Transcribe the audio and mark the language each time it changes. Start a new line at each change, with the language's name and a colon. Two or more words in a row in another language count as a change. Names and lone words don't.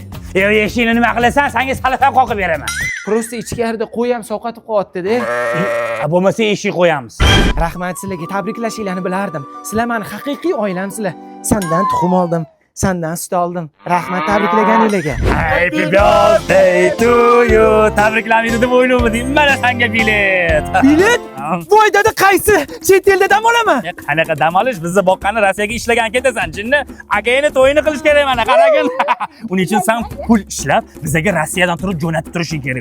Uzbek: Eshikni nima qilasan? Senga salafan qoqib beraman. Prosta ichkarida qo'y ham sovqatib qo'yapti-da. Bo'lmasa eshik qo'yamiz. Rahmat, sizlarga tabriklashinglarni bilardim. Sizlar meni haqiqiy oilamsizlar. Sendan tuxum oldim, sendan sut oldim. Rahmat tabriklaganinglarga.
English: Happy birthday to you.
Uzbek: Tabriklamaydi deb o'ylayapman. Mana senga bilet. Bilet? Voy dada, qaysi? Chet elda dam olaman? Qanaqa dam olish? Bizni boqqani Rossiyaga ishlagan ketasan, jinni. Agayni to'yini qilish kerak mana, qaragin. Uning uchun sen pul ishlab, bizga Rossiyadan turib jo'natib turishing kerak.